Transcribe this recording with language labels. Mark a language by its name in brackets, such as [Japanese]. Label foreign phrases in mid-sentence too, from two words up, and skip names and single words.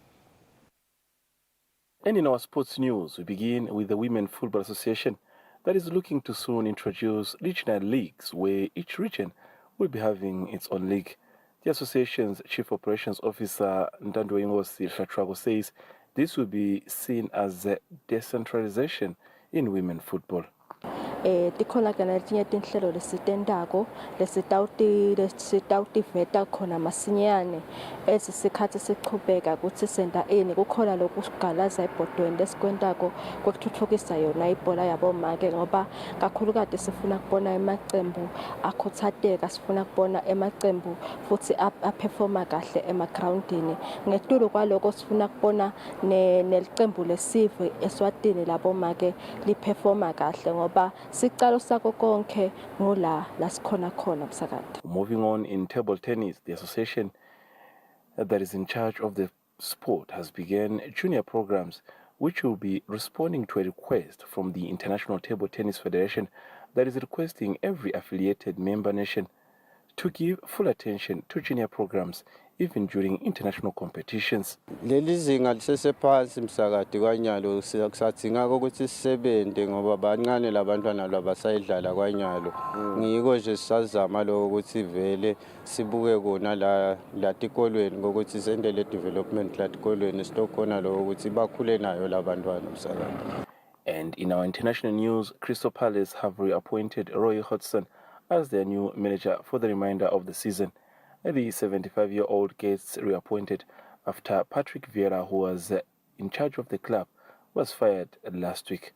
[English] And in our sports news, we begin with the Women Football Association that is looking to soon introduce regional leagues where each region will be having its own league. The association's Chief Operations Officer Ndandoye Nkosi Hlachwago says this will be seen as a decentralization in women football. [Swati] Tikhona kana letinye tinhlelo lesitendako lesitawutiveta khona masinyane ezisikhathi sichubeka ukuthi senda ini kukhona lokugalaza ebhodweni lesikwentako kwekuthuthukisa yona ibhola yabomake ngoba kakhulu kade sifuna kubona emacembu akhuthateka sifuna kubona emacembu futhi aperforma kahle emagroundini ngetulu kwaloko sifuna kubona nelicembu lesive Eswatini labomake liperforma kahle ngoba [English] Moving on in table tennis, the association that is in charge of the sport has begun junior programs which will be responding to a request from the International Table Tennis Federation that is requesting every affiliated member nation to give full attention to junior programs even during international competitions. [Swati] Leli zinga lisesephansi msakade kwanyalo siyakusadzinga ukuthi sisebenze ngoba bancane labantwana labasayidlala kwanyalo ngiko nje sisazama lo ukuthi vele sibuke kona la tikolweni ngokuthi sendele development la tikolweni sitokhona lo ukuthi bakhule nayo labantwana msakade. [English] And in our international news, Crystal Palace have reappointed Roy Hodgson as their new manager for the remainder of the season. The 75-year-old gets reappointed after Patrick Vieira, who was in charge of the club, was fired last week.